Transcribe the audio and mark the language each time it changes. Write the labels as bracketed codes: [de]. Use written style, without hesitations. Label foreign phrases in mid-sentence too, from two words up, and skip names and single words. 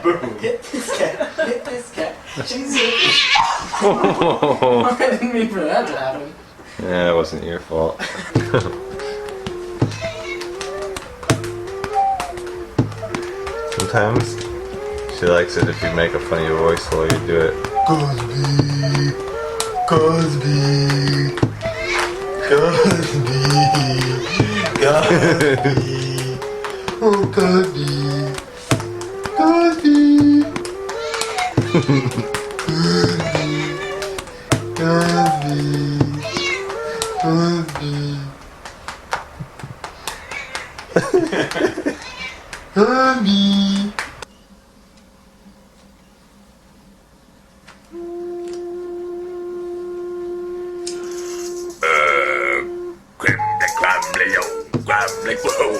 [en] Hit this cat. Hit this cat. She's a... I didn't mean for that to happen. Yeah, it wasn't your fault. Sometimes she likes it if you make a funny voice while you do it. Cosby, Cosby, Cosby, Cosby, oh Cosby, Cosby, Cosby, Cosby, Cosby. Crumbly, crumbly, oh, crumbly, crow.